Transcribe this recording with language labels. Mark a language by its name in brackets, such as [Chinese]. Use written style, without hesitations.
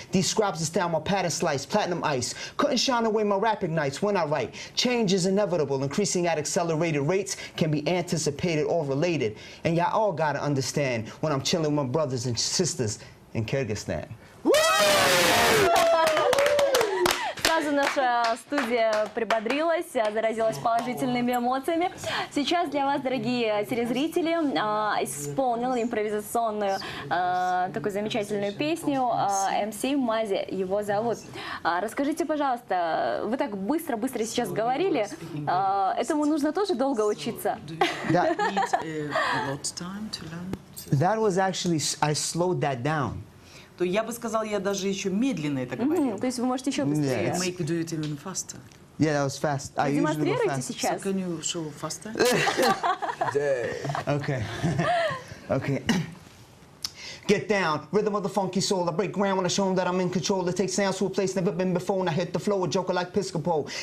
[English] These scribes is down my pattern slice, platinum ice. Couldn't shine away my rap ignites when I write. Change is inevitable, increasing at accelerated rates, can be anticipated or related. And y'all all gotta understand when I'm chilling with my brothers and sisters in Kyrgyzstan. [Russian] Сразу наша студия прибодрилась, заразилась положительными эмоциями. Сейчас для вас, дорогие телезрители, исполнил импровизационную такую замечательную песню МС Мази, его зовут. Расскажите, пожалуйста, вы так быстро сейчас говорили, этому нужно тоже долго учиться? [English] Need a lot of time to learn. That was actually, I slowed that down. [Russian] То я бы сказала, я даже еще медленно это говорила. То есть вы можете еще быстрее? [English] Yes. Make you do it even faster. Yeah, that was fast. I usually go [Russian] Демонстрируйте [English] fast. So [Russian] сейчас. [English] can you show faster? Okay. Okay. Get down, rhythm of the funky soul. I break ground when I show them that I'm in control. I take sounds to a place never been before, and I hit the flow, a joker like Piscopo.